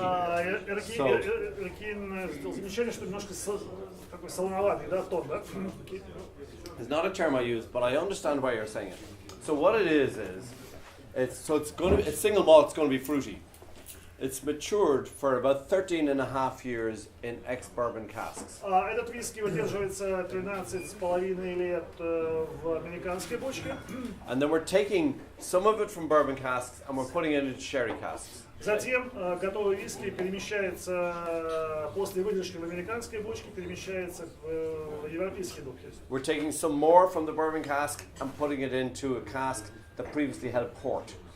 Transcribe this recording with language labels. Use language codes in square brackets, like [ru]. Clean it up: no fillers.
[ru] Эркин сделал замечание, что немножко такой солоноватый, да, тон, да? [en] It's not a term I use, but I understand why you're saying it. So what it is it's single malt. It's going to be fruity. It's matured for about 13.5 years in ex-bourbon casks. [ru] Этот виски выдерживается 13,5 лет в американской бочке. [en] And then we're taking some of it from bourbon casks and we're putting it into sherry casks. [ru] Затем готовый виски перемещается после выдержки в американской бочке, перемещается в европейский дух. [en] We're taking some more from the bourbon cask and putting it into a cask that previously held port.